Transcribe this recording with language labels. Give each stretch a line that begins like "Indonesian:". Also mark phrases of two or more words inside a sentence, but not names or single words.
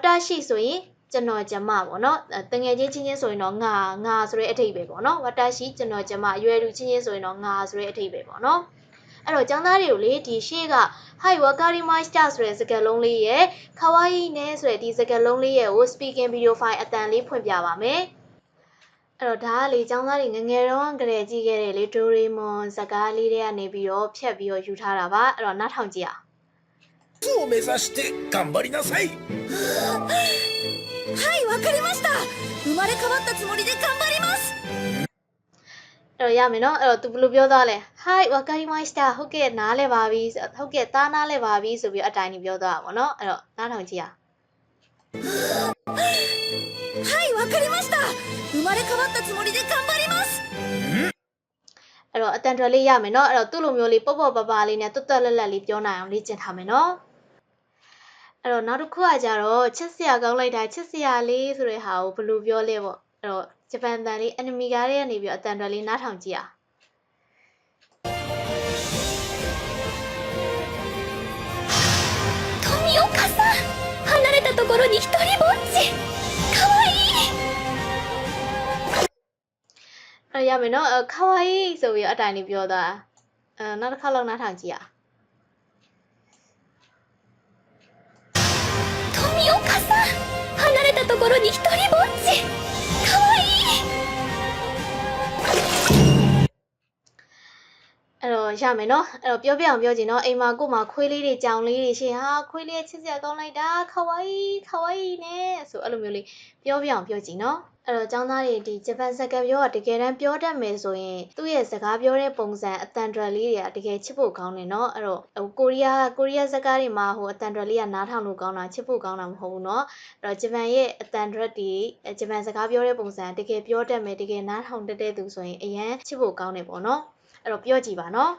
Burmese: ရှိဆိုရင်ကျွန်တော်ကျမပေါ့နော်တငယ်ချင်းဆိုရင်တော့ငါဆိုတဲ့အဓိပ္ပာယ်ပေါ့နော်ဝတ္တရှိကျွန်တော်ကျမအရွယ်လူချင်းဆိုရင်တော့ငါဆိုတဲ့အဓိပ္ပာယ်ပေါ့နော်အဲ့တော့ကျောင်းသားတွေကိုလေဒီရှေ့က
Japanese: はい わかりました
Burmese: ဆိုတဲ့စကားလုံးလေးရဲ့ kawaii နဲ့ဆိုတဲ့ဒီစကားလုံးလေးရဲ့ကို
English: speaking video file
Burmese: အတန်လေးဖွင့်ပြပါမယ်အဲ့တော့ဒါကလေကျောင်းသားတွေငငယ်တော့ကလေးကြည့်ခဲ့တယ်လေဒိုရေမွန်စကားလေးတွေကနေပြီးတော့ဖြတ်ပြီးတော့ယူထားတာပါအဲ့တော့နားထောင်ကြည့်အောင်
Japanese: を目指して頑張りなさい。はい、わかりました。生まれ変わったつもりで頑張ります。
Burmese: အဲ့တော့ရမယ်နော်အဲ့တော့ तू ဘယ်လိုပြောသွားလဲ
Japanese: はい わかりました
Burmese: ဟုတ်ကဲ့နားလဲပါပြီဟုတ်ကဲ့သားနားလဲပါပြီဆိုပြီးအတိုင်းကြီးပြောသွားတာပေါ့နော်အဲ့တော့နားထောင်ကြည့်အောင်
Japanese: はい、わかりました。生まれ変わったつもりで頑張ります。
Burmese: အဲ့တော့အတန်ထွက်လေးရမယ်နော်အဲ့တော့သူ့လိုမျိုးလေးပေါ့ပါလေးနဲ့တွတ်လက်လေးပြောနိုင်အောင်လေ့ကျင့်ထားမယ်နော်အဲ့တော့နောက်တစ်ခုကကြတော့ချစ်စရာကောင်းလိုက်တာချစ်စရာလေးဆိုတဲ့ဟာကိုဘယ်လိုပြောလဲပေါ့အဲ့တော့ဂျပန်တန်လေးအနီမီကားတွေကနေပြီးအတန်ထွက်လေးနားထောင်ကြည့်အောင်
Japanese: 富岡さん、離れたところに一人ぼっち。かわいい。
Burmese: အဲ့ရမယ်နော်ခဝိုင်းဆိုပြီးအတိုင်းလေးပြောသွားနောက်တစ်ခါလောက်နားထောင်ကြည့်အောင်
Japanese: 富岡さん、離れたところに一人ぼっち。かわいい。
Burmese: အဲ့တော့ရမယ်နော်အဲ့တော့ပြောပြအောင်ပြောချင်တော့အိမ်မှာကို့မှာခွေးလေးတွေကြောင်လေးတွေရှင်ဟာခွေးလေးချစ်စရာကောင်းလိုက် တာခဝိုင်းနဲ့ဆိုအဲ့လိုမျိုးလေးပြောပြအောင်ပြောကြည့်နော်အဲ့တော့ကျောင်းသားတွေဒီဂျပန်စကားပြောကတကယ်တမ်းပြောတတ်မယ်ဆိုရင်သူ့ရဲ့စကားပြောတဲ့ပုံစံအတန်ထွက်လေးတွေကတကယ်ချစ်ဖို့ကောင်းတယ်နော်အဲ့တော့ကိုရီးယားစကားတွေမှာဟိုအတန်ထွက်လေးကနားထောင်လို့ကောင်းတာချစ်ဖို့ကောင်းတာမဟုတ်ဘူးနော်အဲ့တော့ဂျပန်ရဲ့အတန်ထွက်တွေဂျပန်စကားပြောတဲ့ပုံစံတကယ်ပြောတတ်မယ်တကယ်နားထောင်တတ်တဲ့သူဆိုရင်အရန်ချစ်ဖို့ကောင်းတယ်ပေါ့နော်အဲ့တော့ပြောကြည့်ပါနော်